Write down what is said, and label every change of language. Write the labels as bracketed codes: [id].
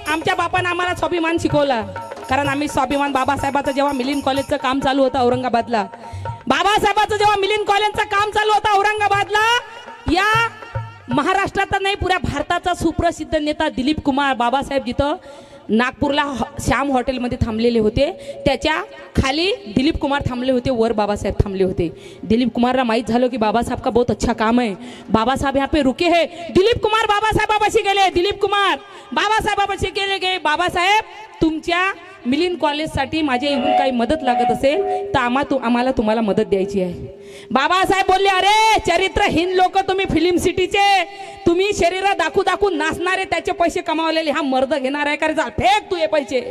[mr] आमच्या बापानं आम्हाला स्वाभिमान शिकवला. कारण आम्ही स्वाभिमान बाबासाहेबाचं जेव्हा मिलिंद कॉलेजचं काम चालू होतं औरंगाबादला, बाबासाहेबाचं जेव्हा मिलिंद कॉलेजचं काम चालू होतं औरंगाबादला, या महाराष्ट्राचा नाही पुऱ्या भारताचा सुप्रसिद्ध नेता दिलीप कुमार बाबासाहेब जिथं नागपूरला श्याम हॉटेलमध्ये थांबलेले होते, त्याच्या खाली दिलीप कुमार थांबले होते, वर बाबासाहेब थांबले होते. दिलीप कुमारला माहित झालं की [hi] बाबासाहेब का बहुत अच्छा काम है, बाबासाहेब यहाँ पे रुके हैं. [mr] दिलीप कुमार बाबासाहेबापाशी गेले. दिलीप कुमार बाबासाहेबापाशी गेले गे बाबासाहेब तुमच्या मिलिंद कॉलेजसाठी माझ्या इकडून काही मदत लागत असेल तर आम्हाला तुम्हाला मदत द्यायची आहे. बाबासाहेब बोलले अरे चरित्रहीन लोक तुम्ही फिल्म सिटीचे, तुम्ही शरीर दाखवू दाखवू नाचणारे, त्याचे पैसे कमावलेले हा मर्द घेणार आहे का रे, जा फेक तू हे पैसे.